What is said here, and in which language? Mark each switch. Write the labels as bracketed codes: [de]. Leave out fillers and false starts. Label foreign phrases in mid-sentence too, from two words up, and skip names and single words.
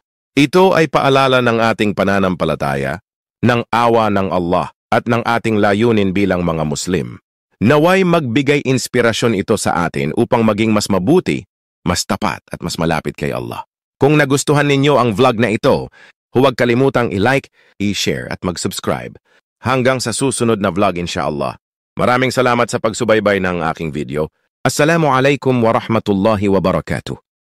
[tl] Ito ay paalala ng ating pananampalataya, ng awa ng Allah at ng ating layunin bilang mga Muslim. Naway magbigay inspirasyon ito sa atin upang maging mas mabuti, mas tapat at mas malapit kay Allah. Kung nagustuhan ninyo ang vlog na ito, huwag kalimutang i-like, i-share at mag-subscribe. Hanggang sa susunod na vlog insyaAllah. Maraming salamat sa pagsubaybay ng aking video. [ar] السلام عليكم ورحمة الله وبركاته.